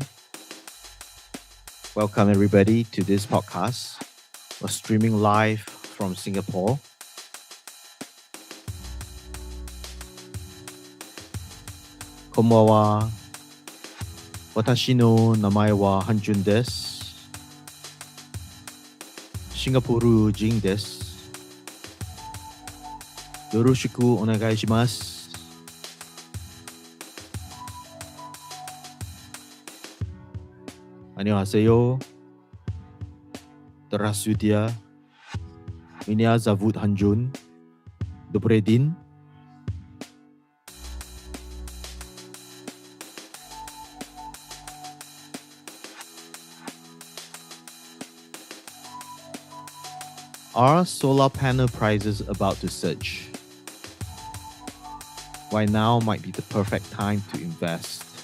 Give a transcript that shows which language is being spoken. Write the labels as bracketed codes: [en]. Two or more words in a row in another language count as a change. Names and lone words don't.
[en] Welcome everybody to this podcast. We're streaming live from Singapore. [ja] Konbanwa. 私の名前はHan-Junです. シンガポール人です. よろしくお願いします. [ko] Annyeonghaseyo. [ru] Здравствуйте. Меня зовут Han-Jun. Добрый день. [en] Are solar panel prices about to surge? Why now might be the perfect time to invest?